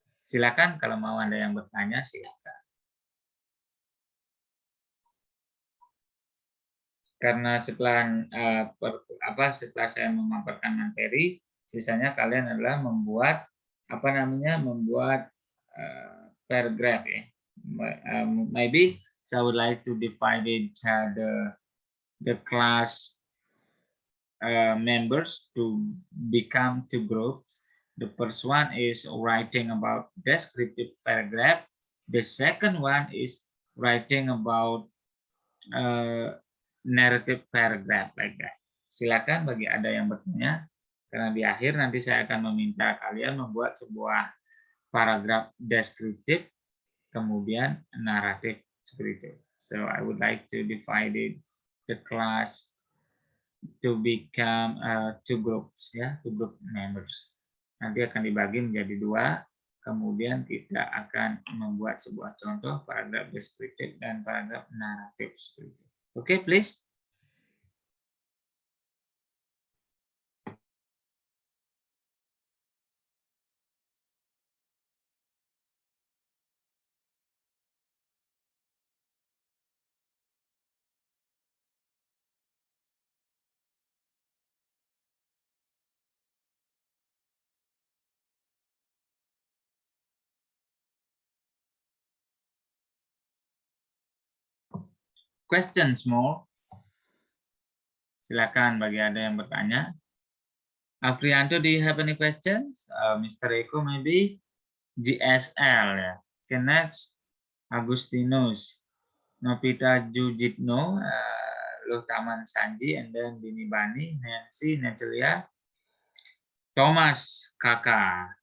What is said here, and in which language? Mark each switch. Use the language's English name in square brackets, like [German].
[Indonesian] Silakan kalau mau Anda yang bertanya, silakan. Karena setelah setelah saya memaparkan materi, sisanya kalian adalah membuat apa namanya? Membuat paragraph ya. [English] Maybe so I would like to divide it the class members to become two groups. The first one is writing about descriptive paragraph. The second one is writing about narrative paragraph like that. [Indonesian] Silakan bagi ada yang bertanya, karena di akhir nanti saya akan meminta kalian membuat sebuah paragraf deskriptif, kemudian naratif seperti itu. [English] So I would like to divide the class to become two groups, ya, two group members. [Indonesian] nanti akan dibagi menjadi 2. Kemudian kita akan membuat sebuah contoh paragraf deskriptif dan paragraf naratif seperti itu. Oke, please. [English] Questions more? [Indonesian] Silakan bagi ada yang bertanya. [English] Afrianto, do you have any questions? Mr. Eko maybe? GSL ya. Okay, next. Agustinus. Novita Jujitno. Taman Sanji. And then Dini Bani. Nancy. Natalia. Thomas. Kakak.